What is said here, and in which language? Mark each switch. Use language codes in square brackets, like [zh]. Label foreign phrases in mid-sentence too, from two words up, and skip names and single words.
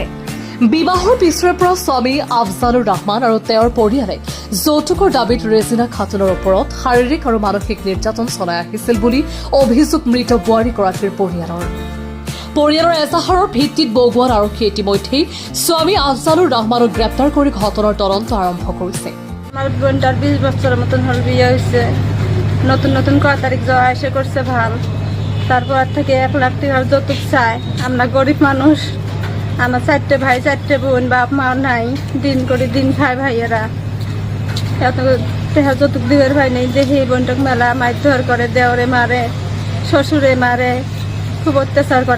[as] বিবাহৰ পিছৰে পৰা স্বামী আফজালুৰ ৰহমান আৰু তেওঁৰ পৰিয়ালে যৌতুকৰ দাবীত ৰেজিনা খাতুনৰ ওপৰত শাৰীৰিক আৰু মানসিক নিৰ্যাতন চলাই আহিছিল বুলি অভিযোগ মৃত বোৱাৰীগৰাকীৰ পৰিয়ালৰ এজাহাৰৰ ভিত্তিত বগুৱান আৰক্ষীয়ে ইতিমধ্যেই স্বামী আফজালুৰ ৰহমানক গ্ৰেপ্তাৰ কৰি ঘটনাৰ তদন্ত আৰম্ভ কৰিছে। [bn] আমার বোনটার 20 বছরের মতন হল বিয়ে হয়েছে। নতুন নতুন কয় তারিখ যাওয়া এসে করছে ভাল। তারপর থেকে 1 লাখ টাকার যৌতুক চায়। আমরা গরিব মানুষ, আমার 4টে ভাই 4টে বোন, বাপ মা নাই, দিন করে দিন খায় ভাইয়েরা। এত টাকা যৌতুক দিবের ভাই নেই, দেখি বোনটাকে মেলা মারধর করে, দেওরে মারে, শ্বশুরে মারে, খুব অত্যাচার করে।